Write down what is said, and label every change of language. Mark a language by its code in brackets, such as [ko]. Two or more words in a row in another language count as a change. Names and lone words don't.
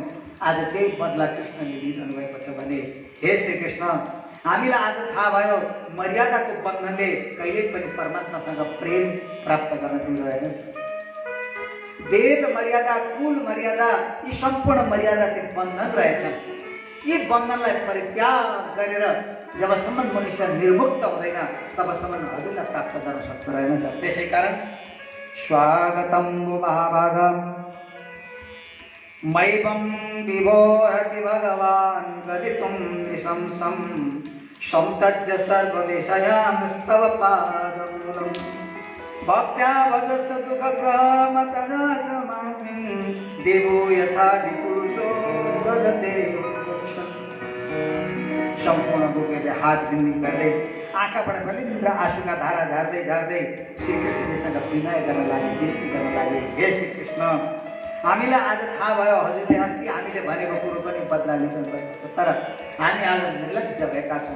[ne] आज त्यही बदला कृष्णले लिइरहनु भएको छ भने हे श्रीकृष्ण हामीलाई आज थाहा भयो मर्यादाको बन्धनले कहिले पनि परमात्मासँग प्रेम प्राप्त गर्न दिइरहेको छ वेद मर्यादा कुल मर्यादा यी सम्पूर्ण मर्यादा चाहिँ बन्धन रहेछन् यी बन्धनलाई परित्याग गरेर जबसम्म मनुष्य निर्मुक्त हुँदैन तबसम्म हजुरलाई प्राप्त गर्न सक्दो रहेनछ त्यसै कारण [sa] स्वागतं महाभागम् मैवं विभोहति भगवान् कथितुं निशंसं संतज्य सर्वविषयांस्तव पादमूलम् भक्त्या भजस दुःखग्रहमतजा समास्मिन् देवो यथा विपुरुषो भजते [ne] सम्पूर्ण गोपीहरूले हात बिन्दी गर्दै आँखाबाट बलिन्द्र आँसुका धारा झार्दै झार्दै श्रीकृष्णजीसँग विनय गर्न लागे, विनती गर्न लागे। हे श्रीकृष्ण, हामीलाई आज थाहा भयो हजुरले अस्ति हामीले भनेको कुरो पनि बदला लिनुपर्छ, तर हामी आज निर्लज्ज भएका छौँ।